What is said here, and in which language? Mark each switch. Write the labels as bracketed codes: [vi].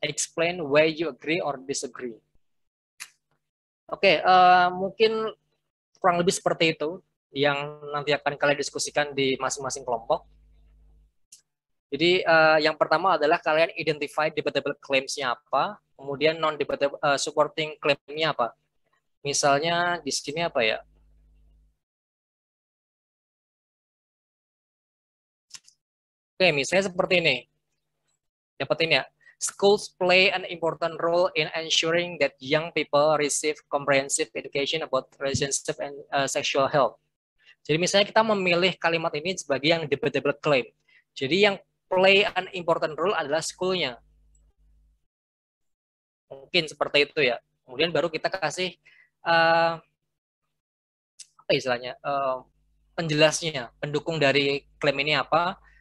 [en] Explain why you agree or disagree. [id] Oke, mungkin kurang lebih seperti itu yang nanti akan kalian diskusikan di masing-masing kelompok. Jadi yang pertama adalah kalian [en] identify debatable claims- [id] nya apa, kemudian non-debatable supporting claim-nya apa. Misalnya di sini apa ya? Oke, misalnya seperti ini. Dapetin ya. [en] Schools play an important role in ensuring that young people receive comprehensive education about relationship and sexual health. [id] Jadi misalnya kita memilih kalimat ini sebagai yang debatable claim. Jadi yang [en] play an important role [id] adalah school-nya. Mungkin seperti itu ya. Kemudian baru kita kasih apa istilahnya penjelasnya, pendukung dari klaim ini apa.